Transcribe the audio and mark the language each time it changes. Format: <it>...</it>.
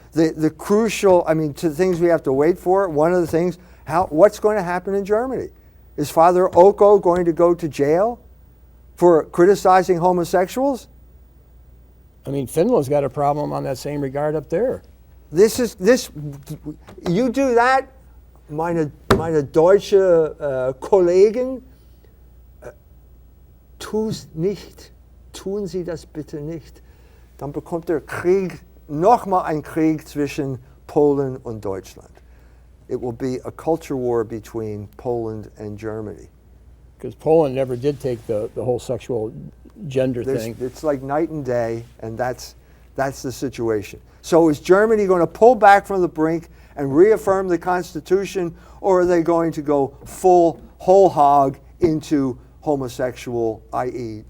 <en>The crucial, to things we have to wait for. One of the things, what's going to happen in Germany? Is Father Oko going to go to jail for criticizing homosexuals? Finland's got a problem on that same regard up there. You do that,</en> <de>meine deutsche Kollegen, tun Sie das bitte nicht. Dann bekommt der Krieg, nochmal ein Krieg zwischen Polen und Deutschland.</de> <en>It will be a culture war between Poland and Germany. Because Poland never did take the whole sexual gender thing. It's like night and day, and that's the situation. So is Germany going to pull back from the brink and reaffirm the Constitution, or are they going to go whole hog into homosexual, i.e.</en>